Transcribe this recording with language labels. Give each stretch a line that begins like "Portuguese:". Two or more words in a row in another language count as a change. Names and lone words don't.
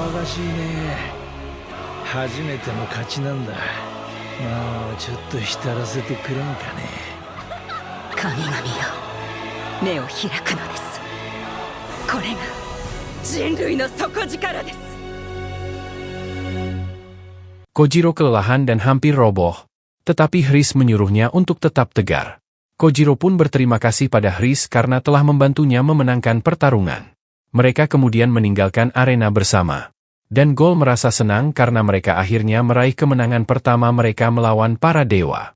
Japanese: しいね。初めての勝ちなんだ。まあちょっと浸らせてくれんかね。神々よ、目を開くのです。これが人類の底力です。
Indonesian: Kojiro kelelahan dan hampir roboh, tetapi Hris menyuruhnya untuk tetap tegar. Kojiro pun berterima kasih pada Hris karena telah membantunya memenangkan pertarungan. Mereka kemudian meninggalkan arena bersama. Dan Gol merasa senang karena mereka akhirnya meraih kemenangan pertama mereka melawan para dewa.